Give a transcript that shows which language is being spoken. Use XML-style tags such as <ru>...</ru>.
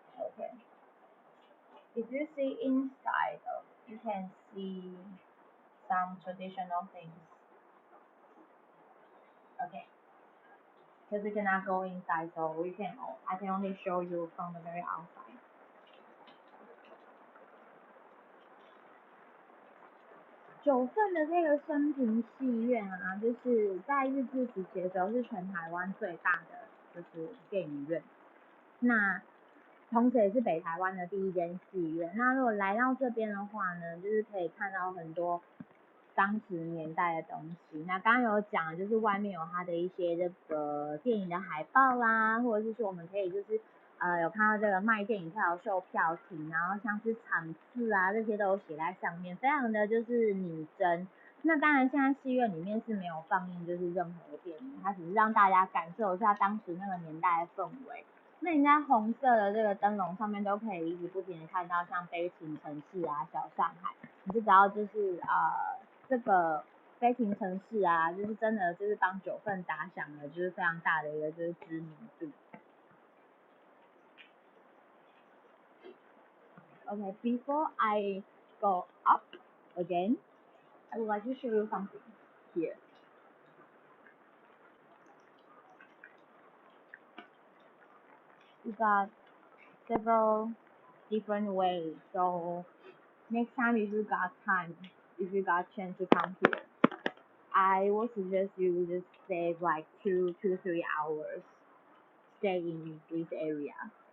<en>Okay, if you see inside, you can see some traditional things. Okay, because we cannot go inside, so I can only show you from the very outside.</en> <zh>九份的这个升平戏院啊，就是在日治时期的时候是全台湾最大的就是电影院，那同时也是北台湾的第一间戏院。那如果来到这边的话呢，就是可以看到很多当时年代的东西。那刚刚有讲，就是外面有它的一些这个电影的海报啦，或者是说我们可以就是有看到这个卖电影票售票亭，然后像是场次啊这些都有写在上面，非常的就是拟真。那当然现在戏院里面是没有放映就是任何的电影，它只是让大家感受一下当时那个年代的氛围。那你在红色的这个灯笼上面都可以一直不停的看到像悲情城市啊、小上海，你就只要就是这个悲情城市啊，就是真的就是帮九份打响了就是非常大的一个就是知名度。</zh> <en>Okay, before I go up again, I would like to show you something here. We got several different ways, so next time if you got time, if you got chance to come here, I would suggest you just save like 2 to 3 hours stay in this area.</en>